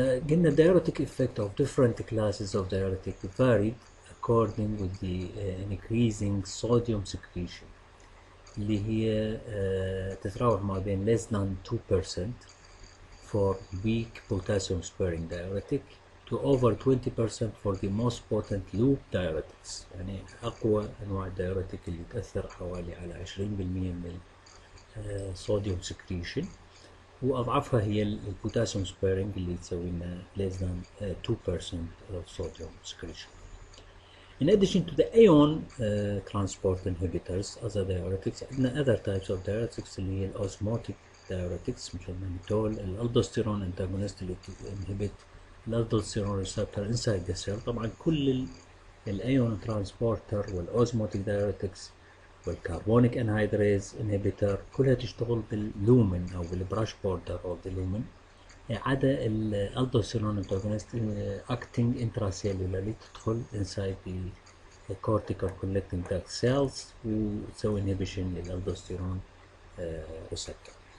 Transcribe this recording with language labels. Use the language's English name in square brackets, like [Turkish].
[English] قلنا diuretic effect of different classes of diuretic varied according with the increasing sodium secretion [Arabic] اللي هي تتراوح ما بين [English] less than 2% for weak potassium sparing diuretic to over 20% for the most potent loop diuretics. [Arabic] يعني أقوى أنواع الدايوريتك اللي تأثر حوالي على 20% من الصوديوم secretion، وأضعفها هي البوتاسيوم سبيرنج اللي تسوي لنا [English] less than 2% of sodium secretion. In addition to the ion transport inhibitors as a diuretics عندنا other types of diuretics اللي هي الأوزموتيك diuretics مثل المانيتول، الألدوستيرون antagonist اللي inhibit الألدوستيرون receptor inside the cell. [Arabic] طبعا كل الأيون ترانسبورتر والأوزموتيك diuretics والكربونيك انهيدريز انهبيتر كلها تشتغل باللومن او بالبراش بوردر او باللومن، عدا الالدوستيرون انتاجونست اكتنج انتراسيلولاري تدخل انسايد [English] the cortical collecting duct cells [Arabic] وتسوي inhibition للالدوستيرون receptor.